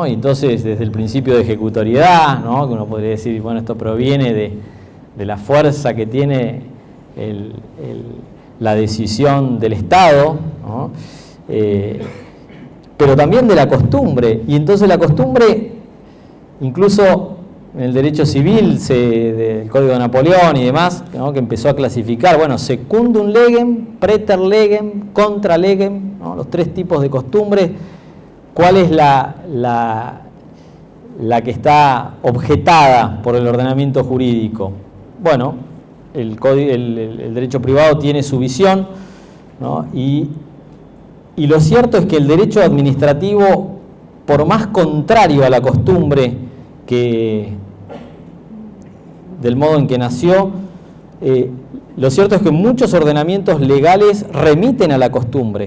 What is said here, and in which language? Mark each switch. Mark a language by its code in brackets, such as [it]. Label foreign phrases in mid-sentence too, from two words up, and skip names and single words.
[es] Entonces, desde el principio de ejecutoriedad, ¿no?, que uno podría decir, bueno, esto proviene de la fuerza que tiene la decisión del Estado, ¿no?, pero también de la costumbre. Y entonces la costumbre, incluso en el derecho civil, del Código de Napoleón y demás, ¿no?, que empezó a clasificar, bueno, [la] secundum legem, praeter legem, contra legem, [es] ¿no?, los tres tipos de costumbres. ¿Cuál es la que está objetada por el ordenamiento jurídico? Bueno, el derecho privado tiene su visión, ¿no?, y lo cierto es que el derecho administrativo, por más contrario a la costumbre del modo en que nació, lo cierto es que muchos ordenamientos legales remiten a la costumbre.